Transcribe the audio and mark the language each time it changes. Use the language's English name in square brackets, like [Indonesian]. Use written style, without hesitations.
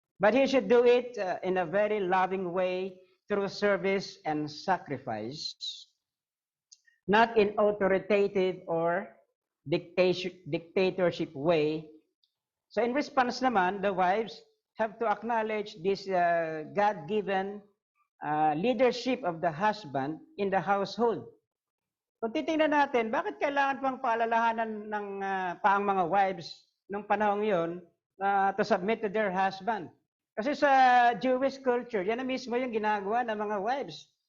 [English] But he should do it in a very loving way through service and sacrifice, not in authoritative or dictatorship way. So in response naman, the wives have to acknowledge this God-given leadership of the husband in the household. [Filipino] Kung titingnan natin, bakit kailangan pang paalalahanan ng paang mga wives nung panahong yun [English] to submit to their husband. [Filipino] Kasi sa Jewish culture, yan na mismo yung ginagawa ng mga wives.